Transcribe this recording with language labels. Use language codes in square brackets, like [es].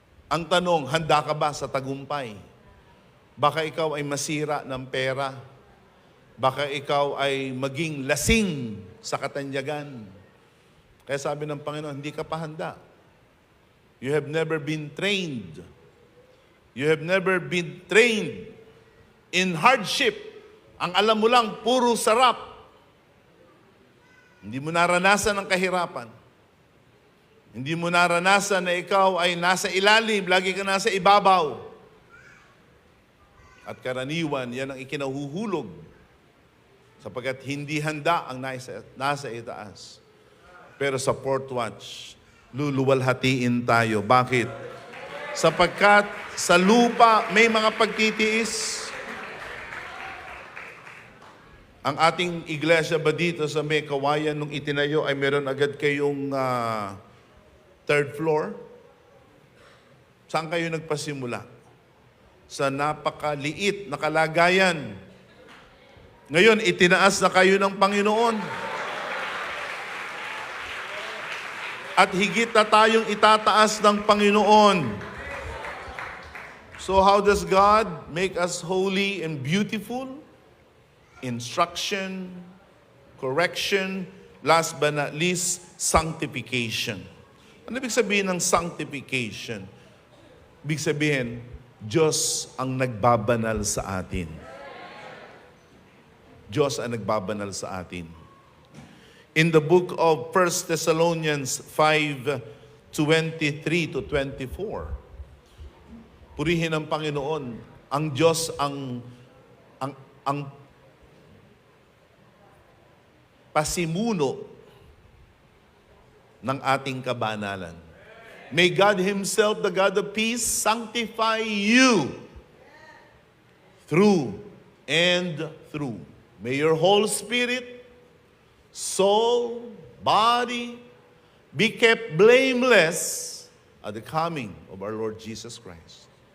[tl] Ang tanong, handa ka ba sa tagumpay? Baka ikaw ay masira ng pera. Baka ikaw ay maging lasing sa katanyagan. Kaya sabi ng Panginoon, hindi ka pa handa. [en] You have never been trained. You have never been trained in hardship. [tl] Ang alam mo lang, puro sarap. Hindi mo naranasan ang kahirapan. Hindi mo naranasan na ikaw ay nasa ilalim, lagi ka nasa ibabaw. At karaniwan, yan ang ikinahuhulog. Sapagkat hindi handa ang nasa itaas. Pero sa fourth watch, luluwalhatiin tayo. Bakit? Sapagkat sa lupa may mga pagtitiis. Ang ating iglesia ba dito sa may kawayan nung itinayo ay meron agad kayong third floor? Saan kayo nagpasimula? Sa napakaliit na kalagayan. Ngayon, itinaas na kayo ng Panginoon. At higit na tayong itataas ng Panginoon. [en] So how does God make us holy and beautiful? Instruction, correction, last but not least, sanctification. [tl] Ano ibig sabihin ng sanctification? Ibig sabihin, Diyos ang nagbabanal sa atin. Diyos ang nagbabanal sa atin. [en] In the book of 1 Thessalonians 5:23 to 24, [tl] purihin ang Panginoon. Ang Diyos ang pasimuno ng ating kabanalan. [en] May God Himself, the God of peace, sanctify you through and through. May your whole spirit, soul, body be kept blameless at the coming of our Lord Jesus Christ.